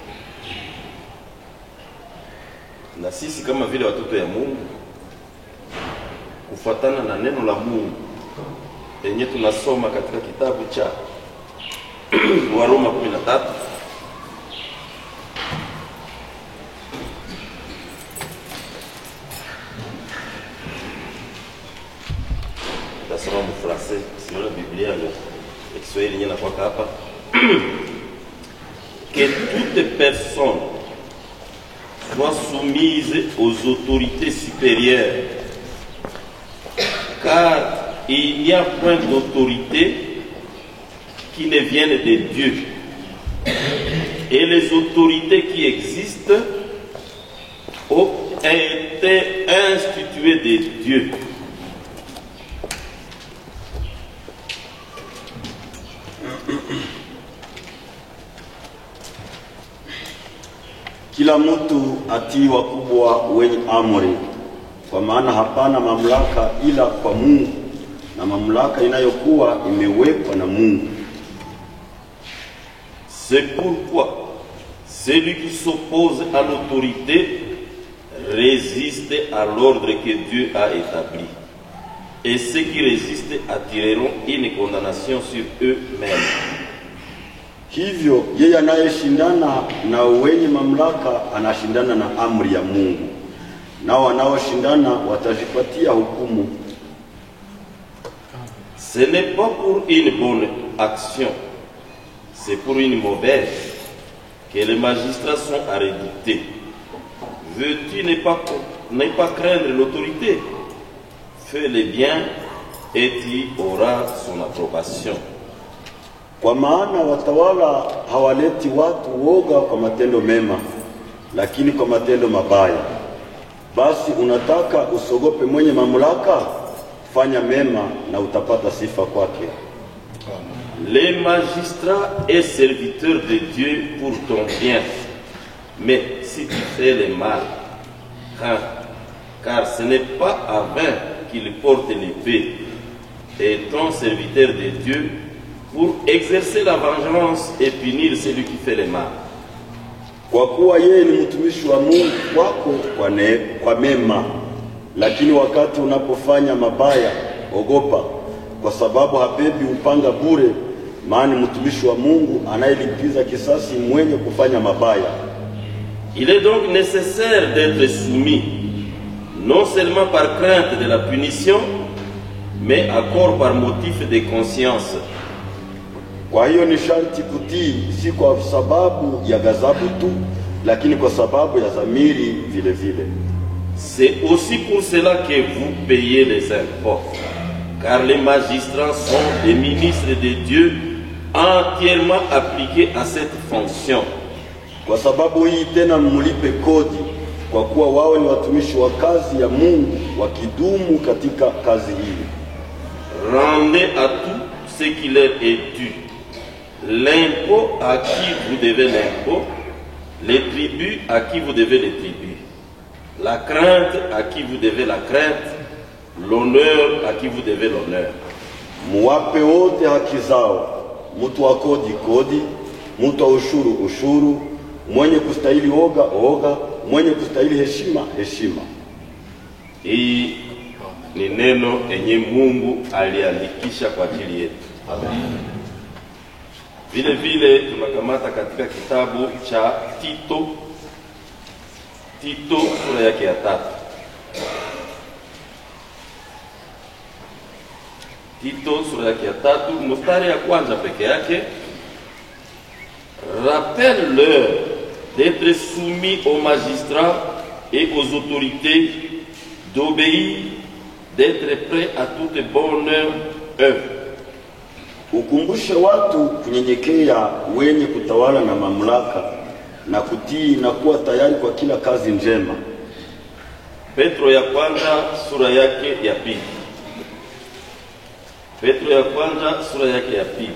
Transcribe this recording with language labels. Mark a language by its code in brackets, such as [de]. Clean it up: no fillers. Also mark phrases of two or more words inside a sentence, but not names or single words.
[sw] Na sisi kama vile watoto ya Mungu, kufuatana na neno la Mungu yenye tunasoma katika kitabu cha Waroma 13, tasoma mu français, [fr] sinon la [sw] Biblia le Kiswahili nyina kwa hapa. [fr] Que toute personne soit soumise aux autorités supérieures, car il n'y a point d'autorité qui ne vienne de Dieu, et les autorités qui existent ont été instituées de Dieu. [sw] Kila mtu atii wakubwa wenye amri, kwa maana hapana mamlaka ila kwa Mungu, na mamlaka inayokuwa imewekwa na Mungu. [fr] C'est pourquoi celui qui s'oppose à l'autorité résiste à l'ordre que Dieu a établi, et ceux qui résistent attireront une condamnation sur eux-mêmes. [sw] Hivyo yeye anayeshindana na wenye mamlaka anashindana na amri ya Mungu, na wanaoshindana watajipatia hukumu. [fr] Ce n'est pas pour une bonne action, c'est pour une mauvaise que les magistrats sont à redouter. Veux-tu ne pas craindre l'autorité? Fais le bien et tu auras son approbation. [sw] Kwa maana watawala hawaleti watu woga kwa matendo mema, lakini kwa matendo mabaya. Basi unataka usogope mwenye mamlaka? Fanya mema na utapata sifa kwake. [fr] Les magistrats et serviteurs de Dieu pour ton bien. Mais si tu fais le mal, car ce n'est pas à vain qu'il porte l'épée, et ton serviteur de Dieu pour exercer la vengeance et punir celui qui fait le mal. [sw] Kwa kuwa yeye ni mtumishi wa Mungu wako kwa mema, lakini wakati unapofanya mabaya ogopa, kwa sababu habebi upanga bure, maana mtumishi wa Mungu anayelipiza kisasi mwenye kufanya mabaya. [fr] Il est donc nécessaire d'être soumis, non seulement par crainte de la punition, mais encore par motif de conscience. [sw] Kwa hiyo ni sharti kutii, si kwa sababu ya ghadhabu tu, lakini kwa sababu ya dhamiri vile vile. [fr] C'est aussi pour cela que vous payez les impôts, car les magistrats sont des ministres de Dieu entièrement appliqués à cette fonction. [sw] Kwa sababu hii tena mlipe kodi, kwa kuwa wao ni watumishi wa kazi ya Mungu wakidumu katika kazi hii. [fr] Rendez à tout ce qui leur est dû. L'impôt à qui vous devez l'impôt, les tribus à qui vous devez les tribus, la crainte à qui vous devez la crainte, l'honneur à qui vous devez l'honneur. [sw] Muwape wote haki zao, mtu wa kodi, mtu wa ushuru, mwenye kustahili oga, mwenye kustahili heshima, heshima. Hii ni neno enye Mungu aliandikisha kwa ajili yetu. Amen. Vile vile tunakamata katika kitabu cha Tito sura yake ya 3. Tito sura yake ya 3 mstari ya kwanza peke yake. [fr] Rappelle-leur d'être soumis aux magistrats et aux autorités, d'obéir, d'être prêts à toute bonne œuvre. [sw] Ukumbushe watu kunyenyekea wenye kutawala na mamlaka na kutii na kuwa tayari kwa kila kazi njema. Petro ya kwanza sura yake ya 2. Petro ya kwanza sura yake ya 2.